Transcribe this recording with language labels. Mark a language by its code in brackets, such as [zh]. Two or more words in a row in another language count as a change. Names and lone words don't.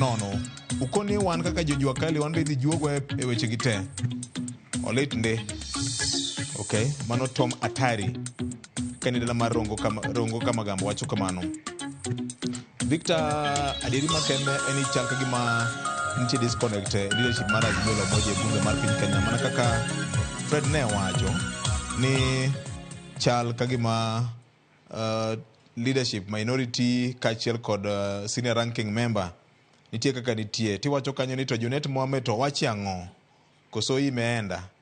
[luo] nono ukoni wan kaka jojua kali wan bidhi juogo e weche gite olit nde okay mano Tom Atari kanidala mar rongo kama gambo wacho kamano Victor adiri makende eni chanka gima ntie [en] disconnect leadership [luo] mar Azimio la moja bunge mar piny Kenya mana kaka Fred ne wacho ni chal kagima [en] leadership minority [luo] kachiel kod [en] senior ranking member [luo] nitie kaka nitie tiwacho kanyo ni to Junet Mohamed to wachi ang'o koso imeenda